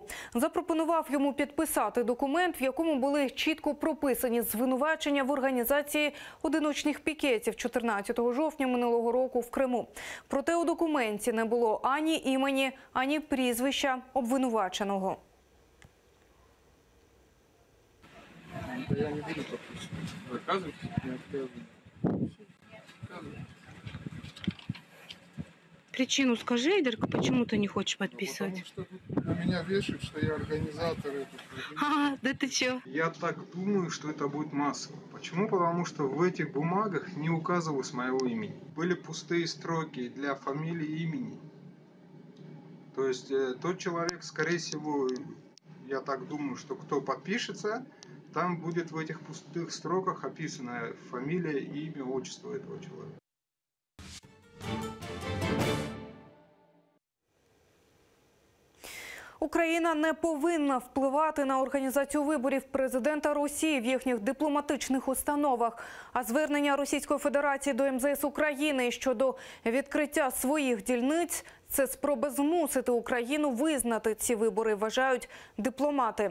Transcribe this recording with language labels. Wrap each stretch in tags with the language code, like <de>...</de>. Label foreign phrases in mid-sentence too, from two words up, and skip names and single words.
<uk>Запропонував йому підписати документ, в якому були чітко прописані звинувачення в організації одиночних пікетів 14 жовтня минулого року в Криму. Проте у документі не було ані імені, ані прізвища обвинуваченого.</uk> <ru>Я не буду доказывать, не отказываю. Причину скажи, Айдарка, почему ты не хочешь подписывать? Потому что тут на меня вешают, что я организатор этого. Да ты чё? Я так думаю, что это будет массово. Почему? Потому что в этих бумагах не указывалось моего имени. Были пустые строки для фамилии и имени. То есть тот человек, скорее всего, я так думаю, что кто подпишется, там будет в этих пустых строках описана фамилия, имя, отчество этого человека.</ru> <uk>Україна не повинна впливати на організацію виборів президента Росії в їхніх дипломатичних установах. А звернення Російської Федерації до МЗС України щодо відкриття своїх дільниць – це спроба змусити Україну визнати ці вибори, вважають дипломати.</uk>